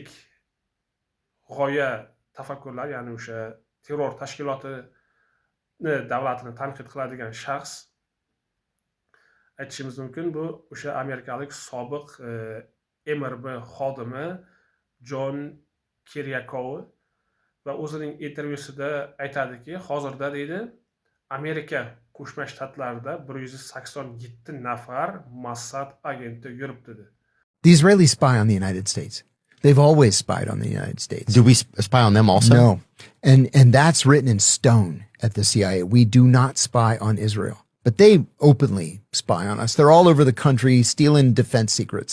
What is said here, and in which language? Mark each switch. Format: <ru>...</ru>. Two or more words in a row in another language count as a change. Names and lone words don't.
<uz>g'oya tafakkurlar, ya'ni o'sha terror tashkilotini davlatini tanqid qiladigan shaxs aytishimiz mumkin, bu o'sha amerikalik sobiq MRB xodimi John Kiriakow va o'zining intervyusida aytadiki, hozirda deydi, Amerika Qo'shma Shtatlarida 187 nafar Mossad agenti yuribdi dedi.</uz> <en>The Israelis spy on the United States. They've always spied on the United States. Do we spy on them also? No. And that's written in stone at the CIA. We do not spy on Israel. But they openly spy on us. They're all over the country stealing defense secrets.</en>